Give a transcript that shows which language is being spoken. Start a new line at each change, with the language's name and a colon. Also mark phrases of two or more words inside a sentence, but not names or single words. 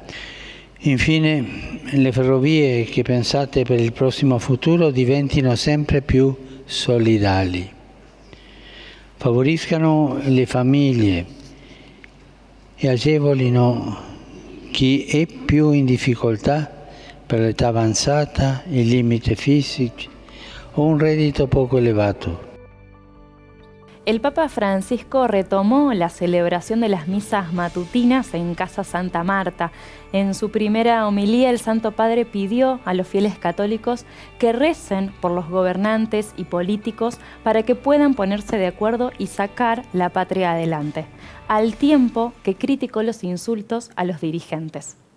Italian: Infine, le ferrovie che pensate per il prossimo futuro diventino sempre più solidali. favoriscano le famiglie e agevolino chi è più in difficoltà per l'età avanzata, i limiti fisici o un reddito poco elevato.
Spanish: El Papa Francisco retomó la celebración de las misas matutinas en Casa Santa Marta. En su primera homilía, el Santo Padre pidió a los fieles católicos que recen por los gobernantes y políticos para que puedan ponerse de acuerdo y sacar la patria adelante, al tiempo que criticó los insultos a los dirigentes.